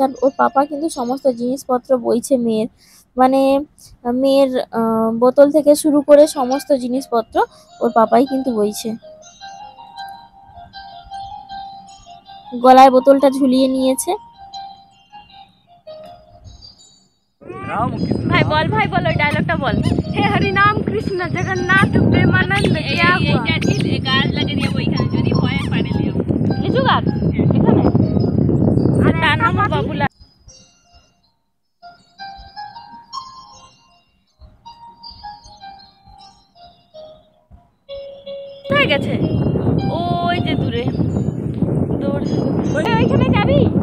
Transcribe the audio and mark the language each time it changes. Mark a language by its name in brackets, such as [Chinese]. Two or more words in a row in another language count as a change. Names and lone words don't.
[Bangla] আর ওর পাপা কিন্তু সমস্ত জিনিসপত্র বইছে মেয়ের, মানে মেয়ের বোতল থেকে শুরু করে সমস্ত জিনিসপত্র ওর পাপাই কিন্তু বইছে। গলায় বোতলটা ঝুলিয়ে নিয়েছে। ভাই বল, ভাই বল, ওই ডায়লগটা বল। [Hindi] हे हरि नाम कृष्ण जगन्नाथ प्रेमानंद क्या हुआ [Bangla] গাছ লাগিয়ে দিয়ে ওইখানে যদি ভয় পারে লিও লিচু গাছ এখানে, আর তার নাম বাবুলা। হয়ে গেছে ওই যে দূরে ওইখানে যাবি?